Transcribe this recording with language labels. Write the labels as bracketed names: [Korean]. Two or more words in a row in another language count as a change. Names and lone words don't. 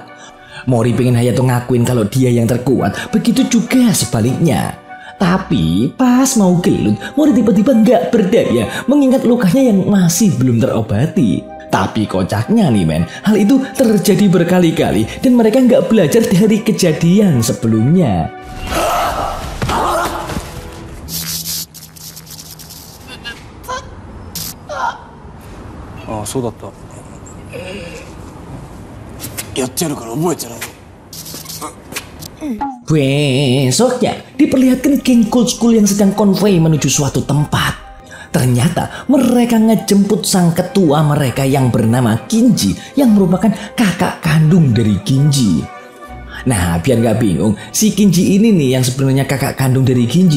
[Indonesian] Mori pengen Hayato ngakuin kalau dia yang terkuat, begitu juga sebaliknya. Tapi pas mau gelut, Mori tiba-tiba nggak berdaya mengingat lukanya yang masih belum terobati. Tapi kocaknya nih, men, hal itu terjadi berkali-kali dan mereka nggak belajar dari kejadian sebelumnya. [Japanese] Ah, そうだった。やってやるから覚えてない。 [Indonesian] Besoknya diperlihatkan geng Gold School yang sedang konvoi menuju suatu tempat. Ternyata mereka ngejemput sang ketua mereka yang bernama Ginji yang merupakan kakak kandung dari Ginji. Nah biar gak bingung, si Ginji ini nih yang sebenarnya kakak kandung dari Ginji.